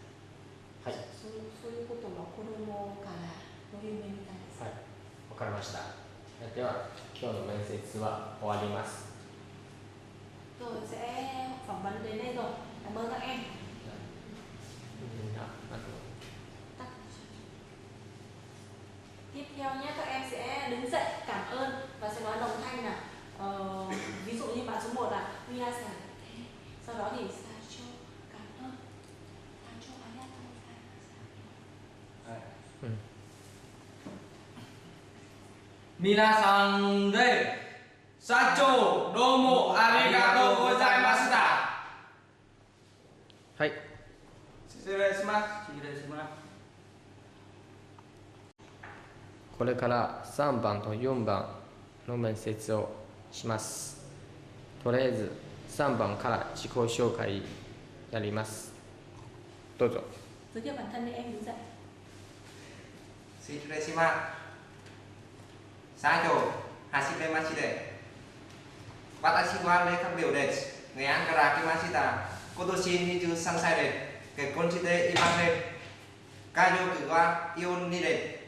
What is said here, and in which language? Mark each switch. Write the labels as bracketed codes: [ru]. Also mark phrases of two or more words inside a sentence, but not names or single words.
[ja] はい。そういうことは子供からの夢みたいです。はい。わかりました。では今日の面接は終わります。 [vi] Rồi sẽ phỏng vấn đến đây rồi. Cảm ơn các em. Tiếp theo nhé, các em sẽ đứng dậy cảm ơn và sẽ nói đồng thanh là ví dụ như bạn số 1 là Minasan, sau đó thì Sacho cảm ơn, [ja] 社長ありがとうございました. 皆さんで社長どうもありがとうございました. はい。失礼します。失礼します。これから3番と4番の面接をします。とりあえず3番から自己紹介やります。どうぞ。 [vi] Giới thiệu bản thân đi, em đứng dậy. [ja] 失礼します。社長、はじめまして。私はレカビオです。ネアンから来ました。今年23歳です。結婚していません。家族は4人です。